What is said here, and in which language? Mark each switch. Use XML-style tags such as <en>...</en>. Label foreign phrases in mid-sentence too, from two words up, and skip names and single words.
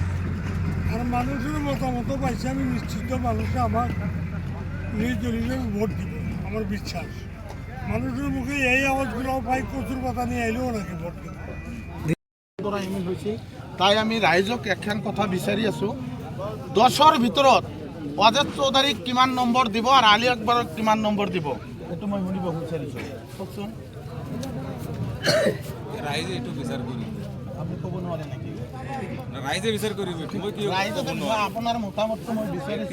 <bn>আর মানুষের মতামত পাইছে, আমি নিশ্চিত মানুষে আমার নির্দলীয় হিসেবে ভোট দিব। আমার বিশ্বাস মানুষের মুখে এই আওয়াজগুলো পাই, কচুর পাতা নিয়ে এলেও নাকি ভোট দিব।</bn> <as>তাই আমি রাইজক একখান কথা বিচাৰি আছো, 10ৰ ভিতৰত অজিত চৌধুৰীক কিমান নম্বৰ দিব আৰু আলী আকবৰক কিমান নম্বৰ দিব, এইটো মই শুনিব বিচাৰিছোঁ। কওকচোন। ৰাইজে এইটো বিচাৰ কৰিব, আপুনি ক'ব নোৱাৰে নেকি? ৰাইজে বিচাৰ কৰিব। আপোনাৰ মতামতটো মই বিচাৰিছোঁ।</as>